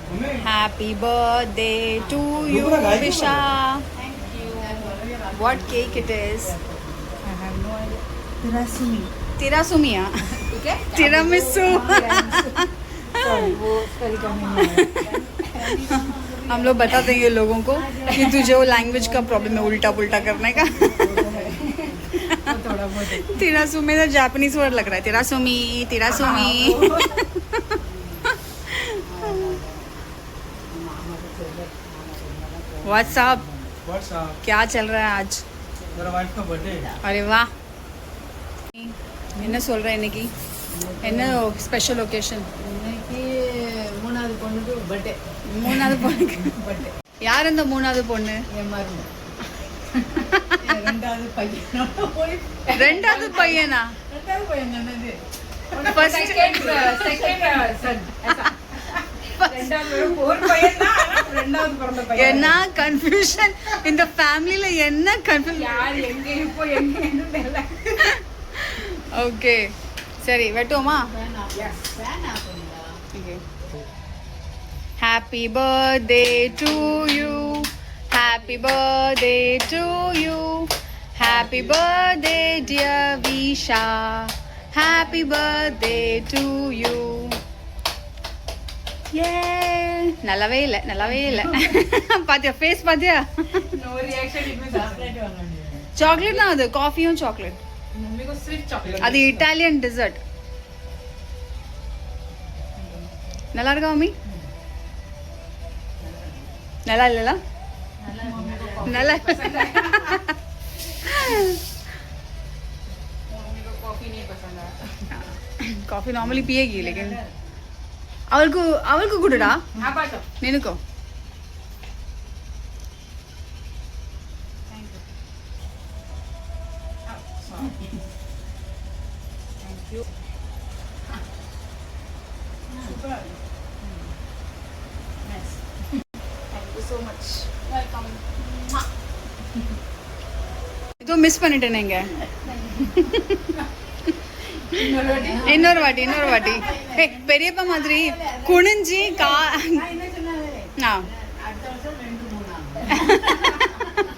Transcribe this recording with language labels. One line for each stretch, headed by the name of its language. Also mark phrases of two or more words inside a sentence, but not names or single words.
English: Happy birthday to you, Visha. What cake it is? I have no idea. Tirasumi. Tirasumiya. Tiramisu. Sorry,
Hindi: वो spell करने नहीं आया. हम लोग बता देंगे लोगों को कि तुझे वो लैंग्वेज का प्रॉब्लम है उल्टा पुल्टा करने का. वो थोड़ा बहुत है. तिरासुमी तो जापानीज वर्ड लग रहा है. तिरासुमी तिरासुमी. व्हाट्सअप क्या चल रहा है आज? मेरा वाइफ का बर्थडे. अरे वाह.
Tamil: என்ன சொல்ற இன்னைக்கு? என்ன
English: special occasion?
Tamil: இன்னைக்கு மூணாவது பொண்ணுக்கு பர்த்டே. மூணாவது பொண்ணுக்கு பர்த்டே. யார் இந்த மூணாவது பொண்ணு? என் மருமக. ரெண்டாவது பையன். ரெண்டாவது பையனா? ரெண்டாவது பையன் என்னது?
English: First- second son.
Tamil: ரெண்டாவது ஒரு பையன் தான். ரெண்டாவது பிறந்த பையன். என்ன கன்ஃபியூஷன் இந்த ஃபேமிலில? என்ன கன்ஃபியூஷன்? யார் எங்க இப்போ எங்க தெரியல. ஓகே சரி வெட்டுவோமா? வேணாம். வேணாம் அப்படிங்களா?
English: Okay. Happy birthday to you. Happy birthday to you. Happy birthday dear Visha. Happy birthday to you. Yay!
Tamil: நல்லாவே இல்லை பாத்தியா ஃபேஸ் பாத்தியா?
English: No reaction. it means chocolate வாங்கணும்.
Tamil: சாக்லேட் தான் அது. காஃபியும் சாக்லேட்.
Hindi: मम्मी को सिर्फ चॉकलेट.
Tamil: அது
English: Italian dessert.
Tamil: நல்லா இருக்கா மம்மி? நல்லா இல்லல? நல்லா.
Hindi: मम्मी को कॉफी नहीं पसंद है.
English: coffee normally
Hindi: पिएगी लेकिन
Tamil: அவளுக்கு குடுடா.
Hindi: आप आ जाओ.
Tamil: நினைக்கோ
English: thank you. Super. Nice. Thank you so much. Welcome.
Tamil: இதோ மிஸ் பண்ணிட்டேனேங்க. இன்னொரு வாட்டி பெரியப்பா மாதிரி குனிஞ்சி என்ன சொன்னாரு? ஆ அடுத்த வருஷம் 2-3